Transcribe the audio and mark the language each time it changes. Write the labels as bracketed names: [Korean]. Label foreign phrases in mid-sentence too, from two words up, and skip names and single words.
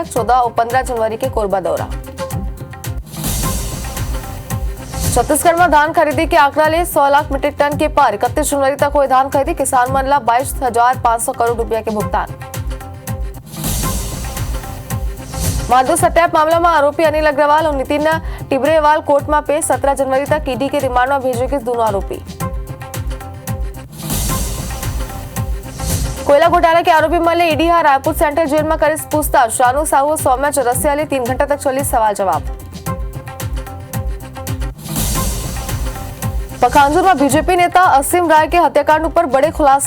[Chhattisgarhi] 14 और 15 जनवरी के कोरबा दौरा। छत्तीसगढ़ में धान खरीदी के आंकड़ा ले 100 लाख मीट्रिक टन के पार। 31 जनवरी तक हुए धान खरीदी। किसान मन ला 22,500 करोड़ रुपया के भुगतान। माधु सत्याप मामला में आरोपी अनिल अग्रवाल और नितिन टिब्रेवाल कोर्ट में पेश। 17 जनवरी तक ईडी के रिमांड में भेजेंगे दोनों आरोपी। कोयला घोटाला के आरोपी मल्ले ईडी रायपुर सेंट्रल जेल में करे पूछताछ। शानू साहू सौम्या चौरसिया ले 3 घंटे तक चली सवाल जवाब। पखांजूर में बीजेपी नेता असीम राय के हत्याकांड पर बड़े खुलासा।